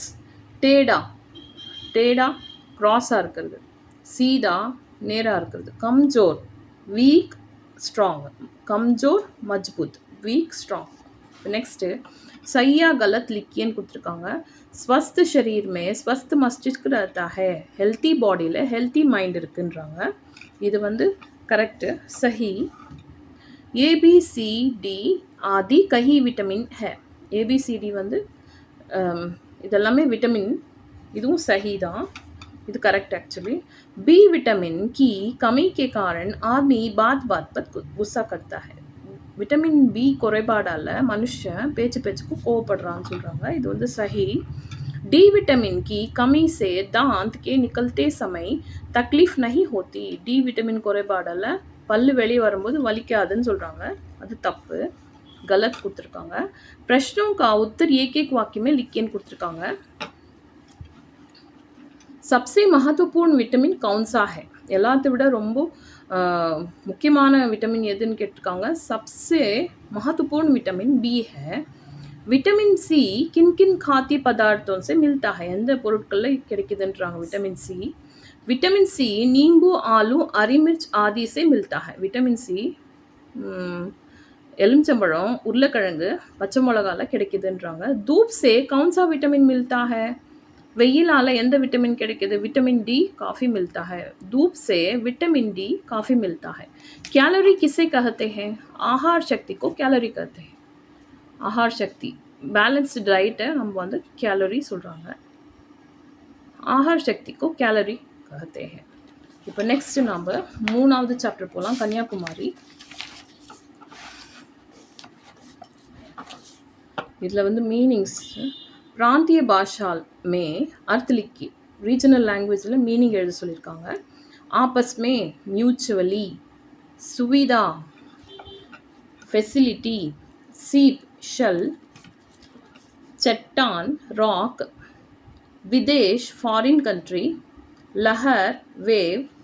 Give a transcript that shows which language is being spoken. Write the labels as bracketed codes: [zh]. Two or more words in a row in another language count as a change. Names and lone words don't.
[hi] टेढ़ा, टेढ़ा [ta] க்ராஸாக இருக்கிறது. சீதா நேராக இருக்கிறது. கம்ஜோர் [en] weak strong. [hi] कमज़ोर मज़बूत, [en] weak strong. [ta] நெக்ஸ்ட்டு [hi] सही या ग़लत [ta] லிக்கியன்னு கொடுத்துருக்காங்க. [hi] स्वस्थ शरीर में स्वस्थ मस्तिष्क रहता है, [en] healthy body healthy mind [ta] இருக்குன்றாங்க. இது வந்து கரெக்டு, சஹி. ஏபிசிடி [hi] आदि कही विटामिन है. [ta] ஏபிசிடி வந்து இதெல்லாமே விட்டமின், இதுவும் சஹி தான், இது [en] correct actually. [hi] बी विटामिन की कमी के कारण आदमी बात बात पर गुस्सा करता है. [ta] விட்டமின் பி குறைபாடால் மனுஷன் பேச்சு பேச்சுக்கு கோவப்படுறான்னு சொல்கிறாங்க. இது வந்து சஹி. [hi] डी विटामिन की कमी से दांत के निकलते समय तकलीफ नहीं होती. डी विटामिन [ta] குறைபாடால் பல்லு வெளியே வரும்போது வலிக்காதுன்னு சொல்கிறாங்க. அது தப்பு, கலத் கொடுத்துருக்காங்க. [hi] प्रश्नों का उत्तर एक एक वाक्य में लिखिए கொடுத்துருக்காங்க. सबसे महत्वपूर्ण विटामिन कौन सा है? [ta] எல்லாத்தை விட ரொம்ப முக்கியமான விட்டமின் எதுன்னு கேட்டிருக்காங்க. [hi] सबसे महत्वपूर्ण विटामिन बी है. विटामिन सी किन किन खाद्य पदार्थों से मिलता है? [ta] எந்த பொருட்களில் கிடைக்குதுன்றாங்க விட்டமின் சி. [hi] विटामिन सी नींबू, आलू, हरी मिर्च आदि से मिलता है. विटामिन सी [ta] எலுமிச்சம்பழம், உருளைக்கிழங்கு, பச்சை மிளகால கிடைக்குதுன்றாங்க. [hi] धूप से कौन सा विटामिन मिलता है? [ta] வெயிலால் எந்த விட்டமின் கிடைக்குது? விட்டமின் [hi] डी काफ़ी मिलता है. धूप से विटामिन डी काफ़ी मिलता है. कैलोरी किसे कहते हैं? आहार शक्ति को कैलोरी कहते हैं. आहार शक्ति [en] balanced diet [ta] நம்ம வந்து கேலரி சொல்கிறாங்க. [hi] आहार शक्ति को कैलोरी कहते हैं. [ta] இப்போ நெக்ஸ்ட் நம்ம 3வது சாப்டர் போகலாம். [hi] கன்னியாகுமரி. இதில் வந்து மீனிங்ஸ் प्रांतीय भाषा में अर्थ लिखी. [en] regional language meaning எழுத சொல்லியிருக்காங்க. [hi] आपस में, म्यूचुअली, सुविधा, फैसिलिटी, सीप, शल, चट्टान, रॉक, विदेश, [en] foreign country, [hi] लहर, वेव.